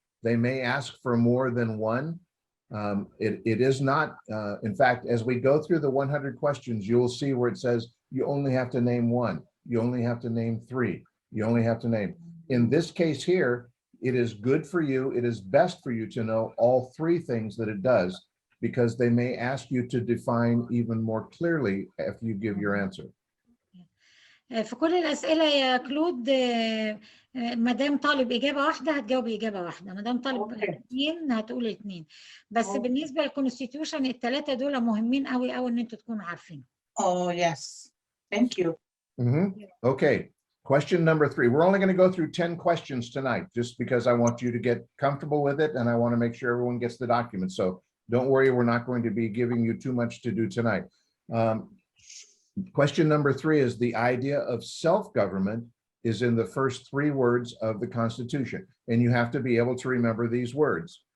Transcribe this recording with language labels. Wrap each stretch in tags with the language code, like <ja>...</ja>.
<en>They may ask for more than one. It is not, in fact, as we go through the 100 questions, you will see where it says you only have to name 1, you only have to name 3, you only have to name. In this case here, it is good for you, it is best for you to know all 3 things that it does, because they may ask you to define even more clearly after you give your answer.</en> <ar>في كل الأسئلة يا كلود، ما دام طالب إجابة واحدة هتجاوبي إجابة واحدة، ما دام طالب 2 هتقولي 2. بس بالنسبة للكونستيتيوشن ال3 دول مهمين قوي قوي إن أنتوا تكونوا عارفين.</ar> <en>Oh yes, thank you. Okay, question number 3. We're only going to go through 10 questions tonight, just because I want you to get comfortable with it, and I want to make sure everyone gets the document. So don't worry, we're not going to be giving you too much to do tonight. Question number 3 is the idea of self-government is in the first 3 words of the Constitution, and you have to be able to remember these words.</en>